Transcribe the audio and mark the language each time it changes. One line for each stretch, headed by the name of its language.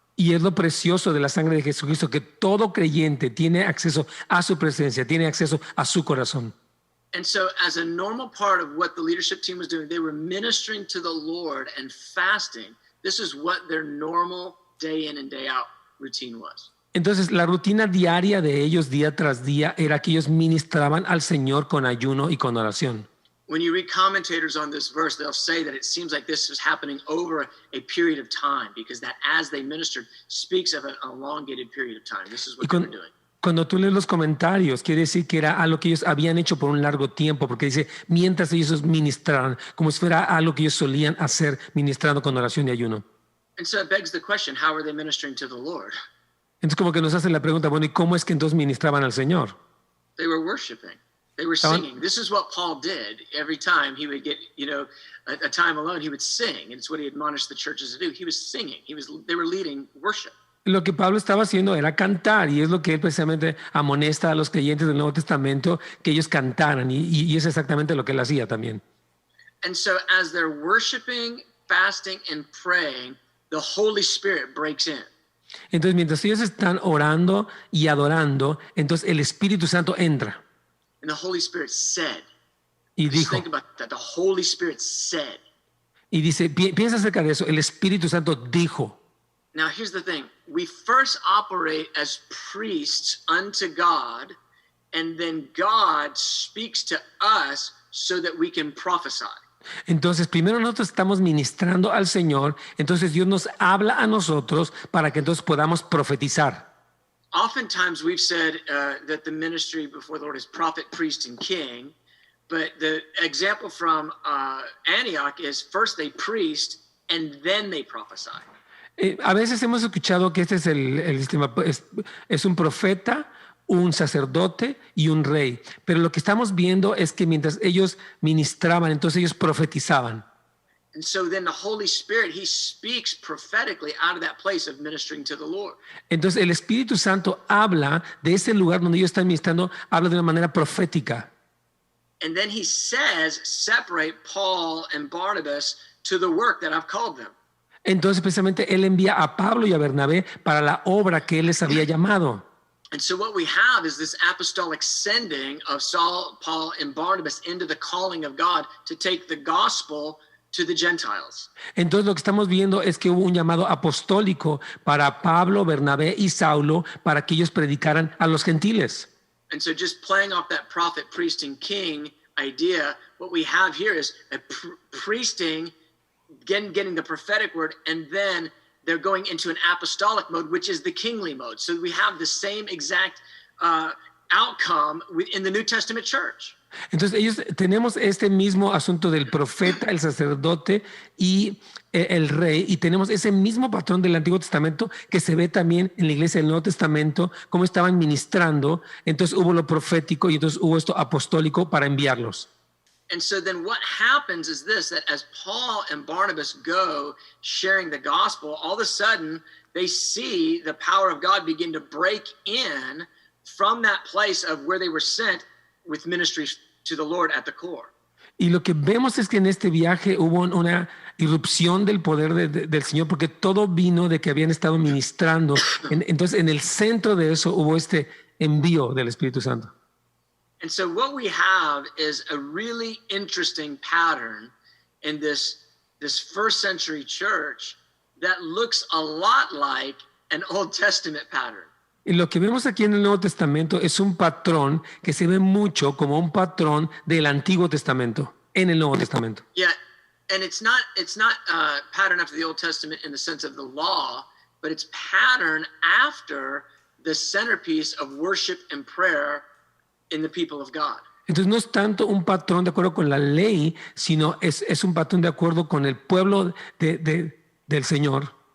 Spanish: Y es lo precioso de la sangre de Jesucristo, que todo creyente tiene acceso a su presencia, tiene acceso a su corazón.
English: And so as a normal part of what the leadership team was doing, they were ministering to the Lord and fasting. This is what their normal day in and day out routine was.
Spanish: Entonces, la rutina diaria de ellos día tras día era que ellos ministraban al Señor con ayuno y con oración.
English: When you read commentators on this verse, they'll say that it seems like this was happening over a period of time, because that as they ministered speaks of an elongated period of time. This is what they were doing.
Spanish: Cuando tú lees los comentarios, quiere decir que era algo que ellos habían hecho por un largo tiempo, porque dice, mientras ellos ministraban, como si fuera algo que ellos solían hacer ministrando con oración y ayuno.
English: And so it begs the question, how are they ministering to the Lord?
Spanish: Entonces como que nos hace la pregunta, bueno, ¿y cómo es que entonces ministraban al Señor?
English: They were worshiping. They were singing. This is what Paul did every time he would get, a time alone. He would sing, and it's what he admonished the churches to do. He was singing. They were leading worship.
Spanish: Lo que Pablo estaba haciendo era cantar, y es lo que él precisamente amonesta a los creyentes del Nuevo Testamento, que ellos cantaran, y es exactamente lo que él hacía también.
English: And so as they're worshiping, fasting, and praying, the Holy Spirit breaks in.
Spanish: Entonces, mientras ellos están orando y adorando, entonces el Espíritu Santo entra.
English: And the Holy Spirit said.
Spanish: Y
English: Just
Spanish: dijo,
English: think about that. The Holy Spirit said.
Spanish: y dice, piensa acerca de eso, el Espíritu Santo dijo.
English: Now, here's the thing. We first operate as priests unto God, and then God speaks to us so that we can prophesy.
Spanish: Entonces, primero nosotros estamos ministrando al Señor, entonces Dios nos habla a nosotros para que entonces podamos profetizar.
English: Oftentimes we've said that the ministry before the Lord is prophet, priest, and king, but the example from Antioch is first they priest and then they prophesy.
Spanish: A veces hemos escuchado que este es el sistema, es un profeta, un sacerdote y un rey. Pero lo que estamos viendo es que mientras ellos ministraban, entonces ellos profetizaban.
English: And so then the Holy Spirit, he speaks prophetically out of that place of ministering to the Lord.
Spanish: Entonces el Espíritu Santo habla de ese lugar donde ellos están ministrando, habla de una manera profética.
English: And then he says, separate Paul and Barnabas to the work that I've called them.
Spanish: Entonces precisamente él envía a Pablo y a Bernabé para la obra que él les había llamado.
English: And so what we have is this apostolic sending of Saul, Paul, and Barnabas into the calling of God to take the gospel to the Gentiles.
Spanish: Entonces lo que estamos viendo es que hubo un llamado apostólico para Pablo, Bernabé y Saulo para que ellos predicaran a los gentiles.
English: And so just playing off that prophet, priest, and king idea, what we have here is a priesting, getting the prophetic word, and then they're going into an apostolic mode, which is the kingly mode. So we have the same exact outcome in the New Testament church.
Spanish: Entonces ellos tenemos este mismo asunto del profeta, el sacerdote y el rey, y tenemos ese mismo patrón del Antiguo Testamento que se ve también en la iglesia del Nuevo Testamento, cómo estaban ministrando. Entonces hubo lo profético y entonces hubo esto apostólico para enviarlos.
English: And so then what happens is this, that as Paul and Barnabas go sharing the gospel, all of a sudden they see the power of God begin to break in from that place of where they were sent with ministry to the Lord at the core.
Spanish: Y lo que vemos es que en este viaje hubo una irrupción del poder del Señor, porque todo vino de que habían estado ministrando. Entonces en el centro de eso hubo este envío del Espíritu Santo.
English: And so what we have is a really interesting pattern in this first century church that looks a lot like an Old Testament pattern.
Spanish: Y lo que vemos aquí en el Nuevo Testamento es un patrón que se ve mucho como un patrón del Antiguo Testamento, en el Nuevo Testamento.
English: Yeah, And it's not patterned after the Old Testament in the sense of the law, but it's patterned after the centerpiece of worship and prayer in the people of God.
Spanish: Entonces no es tanto un patrón de acuerdo con la ley, sino es un patrón de acuerdo con el pueblo del Señor.